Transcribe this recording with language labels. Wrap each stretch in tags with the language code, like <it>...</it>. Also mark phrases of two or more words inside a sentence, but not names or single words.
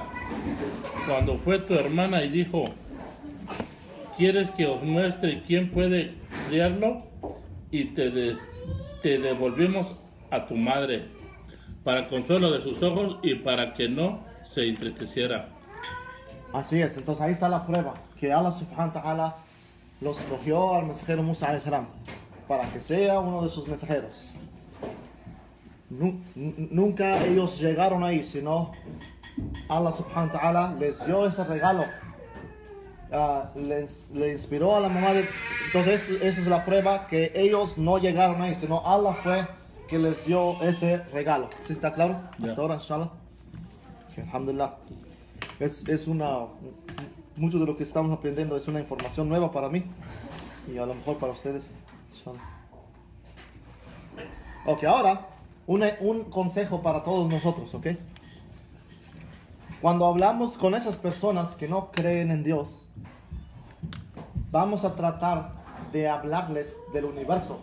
<es>Cuando fue tu hermana y dijo: ¿quieres que os muestre quién puede criarlo? Y te devolvimos a tu madre, para consuelo de sus ojos y para que no se entristeciera. Así es, entonces ahí está la prueba, que Allah</es> <ar>subhanahu wa ta'ala</ar> <es>los escogió al mensajero Musa</es> <ar>alayhi salam</ar> <es>para que sea uno de sus mensajeros. Nunca ellos llegaron ahí, sino Allah</es> <ar>subhanahu wa ta'ala</ar> <es>les dio ese regalo le inspiró a la mamá de... Entonces esa es la prueba que ellos no llegaron ahí, sino Allah fue que les dio ese regalo. ¿Sí está claro? Ya. Hasta ahora, inshallah. Okay, alhamdulillah. Mucho de lo que estamos aprendiendo es una información nueva para mí y a lo mejor para ustedes, inshallah. Ok, ahora un consejo para todos nosotros, ¿ok? Cuando hablamos con esas personas que no creen en Dios, vamos a tratar de hablarles del universo.</es>